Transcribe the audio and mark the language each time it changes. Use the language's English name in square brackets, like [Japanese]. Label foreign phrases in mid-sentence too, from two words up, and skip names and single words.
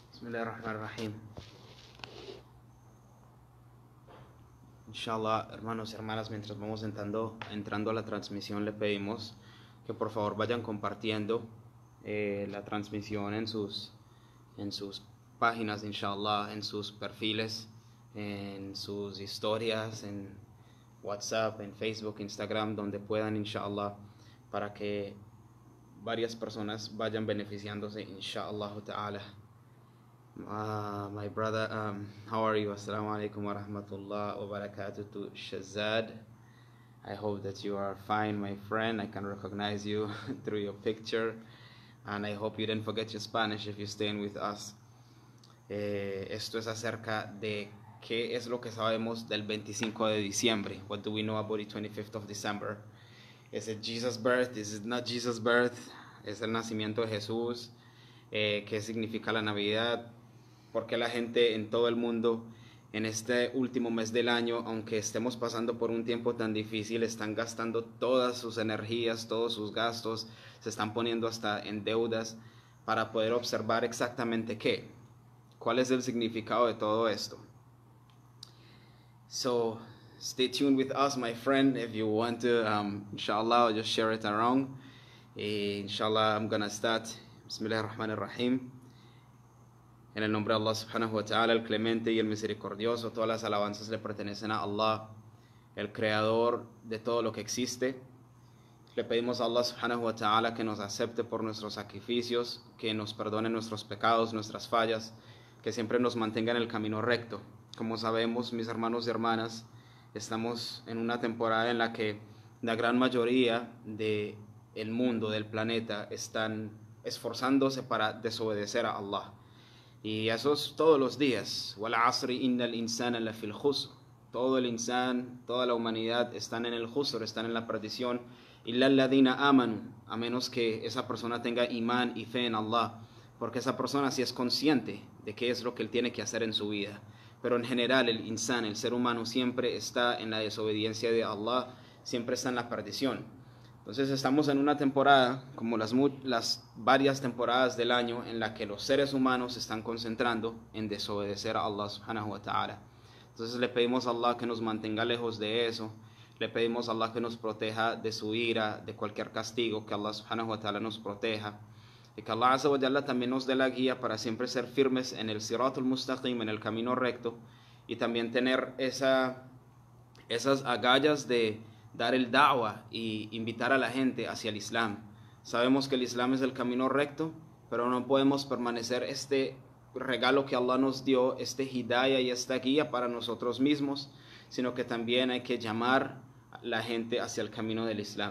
[Arabic] Bismillahirrahmanirrahim. Inshallah, [Spanish] hermanos y hermanas, mientras vamos entrando a la transmisión, le pedimos que por favor vayan compartiendo la transmisión en sus páginas, inshallah, en sus perfiles, en sus historias, en WhatsApp, en Facebook, Instagram, donde puedan, inshallah, para que varias personas vayan beneficiándose, [Arabic] إن شاء الله تعالى. [English] My brother, how are you? [Arabic] السلام عليكم ورحمة الله وبركاته to Shazad. [English] I hope that you are fine, my friend. I can recognize you through your picture, and I hope you didn't forget your Spanish if you're staying with us. [Spanish] Esto es acerca de qué es lo que sabemos del 25 de diciembre. [English] What do we know about the 25th of December? Is it Jesus' birth? Is it not Jesus' birth? [Spanish] ¿Es el nacimiento de Jesús? ¿Qué significa la Navidad? ¿Por qué la gente en todo el mundo en este último mes del año, aunque estemos pasando por un tiempo tan difícil, están gastando todas sus energías, todos sus gastos, se están poniendo hasta en deudas para poder observar exactamente qué? ¿Cuál es el significado de todo esto? [English] So, stay tuned with us, my friend. If you want to, inshallah, I'll just share it around. Inshallah, I'm gonna start. [Arabic] Bismillahirrahmanirrahim. [Spanish] En el nombre de Allah [Arabic] سبحانه وتعالى, [Spanish] el clemente y el misericordioso. Todas las alabanzas le pertenecen a Allah, el creador de todo lo que existe. Le pedimos a Allah [Arabic] سبحانه وتعالى [Spanish] que nos acepte por nuestros sacrificios, que nos perdone nuestros pecados, nuestras fallas, que siempre nos mantenga en el camino recto. Como sabemos, mis hermanos y hermanas, estamos en una temporada en la que la gran mayoría del mundo, del planeta, están esforzándose para desobedecer a Allah. Y eso es todos los días. [Arabic] والعصر إن الإنسان لفي خسر. [Spanish] Todo el insan, toda la humanidad están en el khusr, están en la perdición. [Arabic] إلا الذين آمنوا, [Spanish] a menos que esa persona tenga imán y fe en Allah, porque esa persona sí es consciente de qué es lo que él tiene que hacer en su vida. Pero en general el insan, el ser humano, siempre está en la desobediencia de Allah, siempre está en la perdición. Entonces estamos en una temporada, como las varias temporadas del año, en la que los seres humanos se están concentrando en desobedecer a Allah [Arabic] سبحانه وتعالى. [Spanish] Entonces le pedimos a Allah que nos mantenga lejos de eso, le pedimos a Allah que nos proteja de su ira, de cualquier castigo, que Allah [Arabic] سبحانه وتعالى [Spanish] nos proteja, y que Allah [Arabic] عز وجل [Spanish] también nos dé la guía para siempre ser firmes en el [Arabic] الصراط المستقيم, [Spanish] en el camino recto, y también tener esas agallas de dar el da'wah y invitar a la gente hacia el Islam. Sabemos que el Islam es el camino recto, pero no podemos permanecer este regalo que Allah nos dio, este hidayah y esta guía para nosotros mismos, sino que también hay que llamar a la gente hacia el camino del Islam.